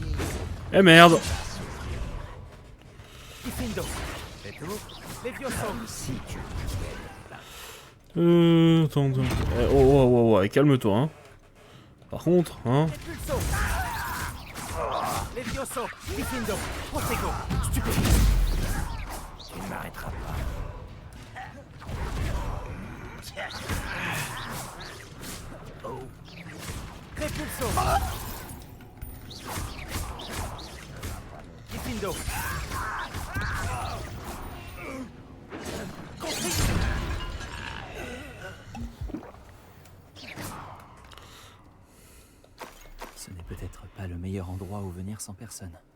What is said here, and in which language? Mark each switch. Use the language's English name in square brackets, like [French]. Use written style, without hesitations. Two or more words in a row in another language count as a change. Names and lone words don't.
[French] Eh merde! Diffindo. C'est tout? Les vieux sont ici. Attends. Oh, calme-toi, hein. Par contre, hein. Levioso, Diffindo, Protego, Stupéfie. Tu ne m'arrêteras pas. Oh. Repulso. Diffindo. Ce n'est peut-être pas le meilleur endroit où venir sans personne.